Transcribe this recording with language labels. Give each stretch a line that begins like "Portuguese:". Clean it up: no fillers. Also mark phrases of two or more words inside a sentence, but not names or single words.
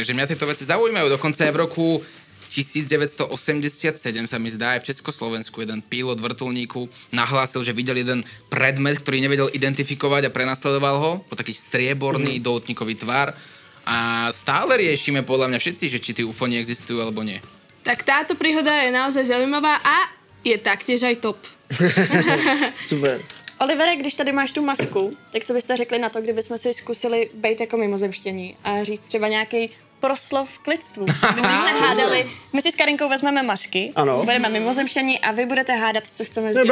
Slovak: Takže mňa tieto veci zaujímajú. Dokonca aj v roku 1987 sa mi zdá, aj v Československu jeden pilot vrtuľníku nahlásil, že videl jeden predmet, ktorý nevedel identifikovať a prenasledoval ho, po taký strieborný doutníkový tvar. A stále riešime podľa mňa všetci, že či tí UFO neexistujú alebo nie. Tak táto príhoda je naozaj zaujímavá a je taktiež aj top. Super.
Czech: Olivere, když tady máš tu masku, tak co byste řekli na to, kdybychom si zkusili být jako mimozemštění a říct třeba nějaký proslov k lidstvu. Kdybyste hádali, my si s Karinkou vezmeme masky, budeme mimozemštění a vy budete hádat, co chceme sdělit.